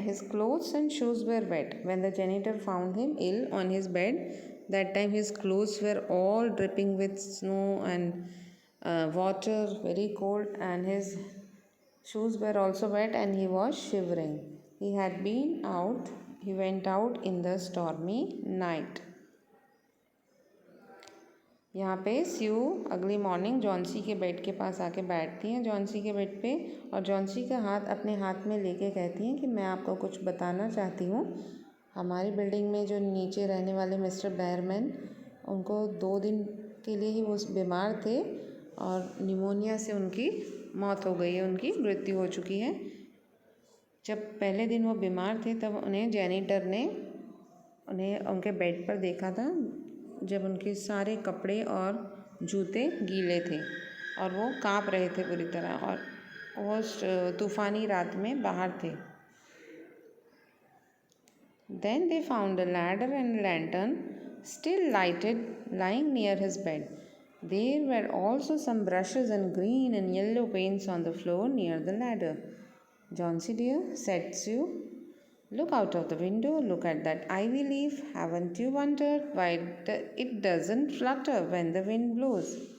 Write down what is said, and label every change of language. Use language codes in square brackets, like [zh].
[en] His clothes and shoes were wet. When the janitor found him ill on his bed, that time his clothes were all dripping with snow and water, very cold, and his shoes were also wet and he was shivering. He went out in the stormy night. [hi] यहाँ पे स्यू अगली morning Johnsy के bed के पास आके बैठती हैं, Johnsy के bed पे, और जॉन्सी का हाथ अपने हाथ में लेके कहती हैं कि मैं आपको कुछ बताना चाहती हूँ। हमारी बिल्डिंग में जो नीचे रहने वाले मिस्टर बेयरमैन, उनको 2 दिन के लिए ही वो बीमार थे और निमोनिया से उनकी मौत हो गई है, उनकी मृत्यु हो चुकी है। जब पहले दिन वो बीमार थे तब उन्हें जैनिटर ने उनके बेड पर देखा था, जब उनके सारे कपड़े और जूते गीले थे और वो काँप रहे थे पूरी तरह, और वो तूफ़ानी रात में बाहर थे। [en] Then they found a ladder and lantern still lighted lying near his bed. There were also some brushes and green and yellow paints on the floor near the ladder. Johnsy dear, said Sue, Look out of the window, look at that ivy leaf. Haven't you wondered why it doesn't flutter when the wind blows?